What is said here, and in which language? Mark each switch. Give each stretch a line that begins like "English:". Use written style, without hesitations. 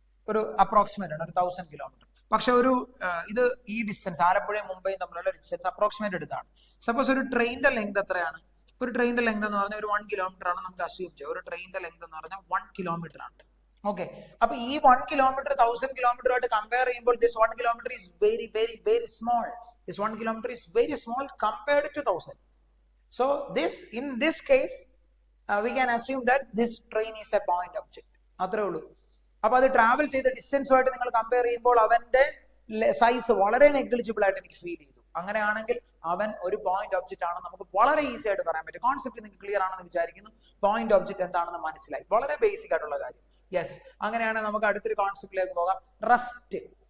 Malayalam: ഒരു അപ്രോക്സിമേറ്റ് ആണ്, ഒരു 1000 കിലോമീറ്റർ. പക്ഷെ ഒരു ഇത് ഈ ഡിസ്റ്റൻസ് ആലപ്പുഴയും മുംബൈയും തമ്മിലുള്ള ഡിസ്റ്റൻസ് അപ്രോക്സിമേറ്റ് എടുത്താണ്. സപ്പോസ് ഒരു ട്രെയിനിന്റെ ലെങ്ത് എത്രയാണ്? ഒരു ട്രെയിനിന്റെ ലെങ്ത് എന്ന് പറഞ്ഞാൽ ഒരു 1 കിലോമീറ്റർ ആണ് നമുക്ക് അസ്യൂം ചെയ്യാം. ഒരു ട്രെയിനിന്റെ ലെങ്ത് എന്ന് പറഞ്ഞാൽ 1 കിലോമീറ്റർ ആണ്. ഓക്കെ, അപ്പൊ ഈ 1 കിലോമീറ്റർ 1000 കിലോമീറ്ററുമായിട്ട് കമ്പയർ ചെയ്യുമ്പോൾ
English: This 1 kilometre is very very very small. This 1 kilometer is very small compared to 1000. So in this case, we can assume that this train is a point object.
Malayalam: അത്രേ ഉള്ളൂ. അപ്പൊ അത് travel ചെയ്ത ഡിസ്റ്റൻസുമായിട്ട് നിങ്ങൾ compare ചെയ്യുമ്പോൾ അവന്റെ size വളരെ negligible ആയിട്ട് എനിക്ക് ഫീൽ ചെയ്തു. അങ്ങനെയാണെങ്കിൽ അവൻ ഒരു പോയിന്റ് ഒബ്ജക്റ്റ് ആണെന്ന് നമുക്ക് വളരെ ഈസി ആയിട്ട് പറയാൻ പറ്റും. കോൺസെപ്റ്റ് നിങ്ങൾക്ക് ക്ലിയർ ആണെന്ന് വിചാരിക്കുന്നു. പോയിന്റ് ഒബ്ജക്റ്റ് എന്താണെന്ന് മനസ്സിലായി. വളരെ ബേസിക് ആയിട്ടുള്ള കാര്യം. യെസ്, അങ്ങനെയാണെങ്കിൽ നമുക്ക് അടുത്തൊരു കോൺസെപ്റ്റിലേക്ക് പോകാം. റെസ്റ്റ്.